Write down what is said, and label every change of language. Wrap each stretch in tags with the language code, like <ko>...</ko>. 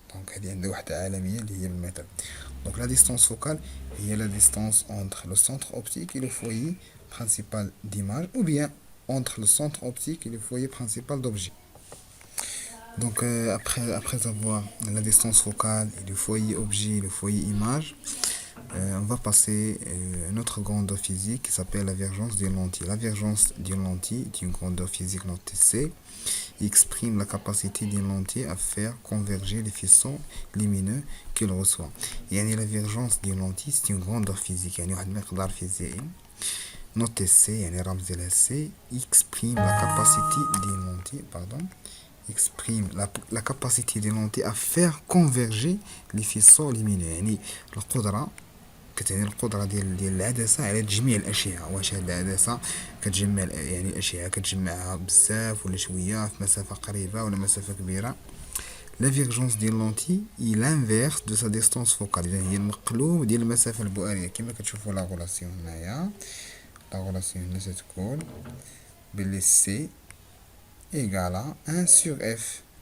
<ar>دونك هذه عندها وحدة عالمية اللي هي بالمتر. دونك لا ديستانس فوكال هي لا ديستانس</ar> <fr>entre le centre optique et le foyer principal d'image ou bien entre le centre optique et le foyer principal d'objet. Donc après avoir la distance focale et le foyer objet, le foyer image, on va passer à une autre grandeur physique qui s'appelle la divergence d'une lentille. La divergence d'une lentille est une grandeur physique notée C. Exprime la capacité d'une lentille à faire converger les faisceaux lumineux qu'elle reçoit. يعني la divergence d'une lentille c'est une grandeur physique</fr> <ar>يعني واحد المقدار فيزيائي</ar> <fr>نوتي C</fr> <ar>يعني رمز ديالها</ar> <fr>C exprime la capacité d'une lentille exprime la capacité des lentilles à faire converger les faisceaux lumineux</fr> <ar>يعني القدرة كتعني القدرة ديال العدسة على تجميع الأشعة. واش هاد العدسة كتجمع يعني الأشعة كتجمعها بزاف ولا شوية في مسافة قريبة ولا مسافة كبيرة. La divergence ديال لونتي هي</ar> <fr>l'inverse de sa distance focale</fr> <ar>يعني هي المقلوب ديال المسافة البؤرية كما كتشوفوا لا غولاسيون هنايا لا غولاسيون هنا تتكون بلي سي إيكالا</ar> <fr>1 sur F.</fr>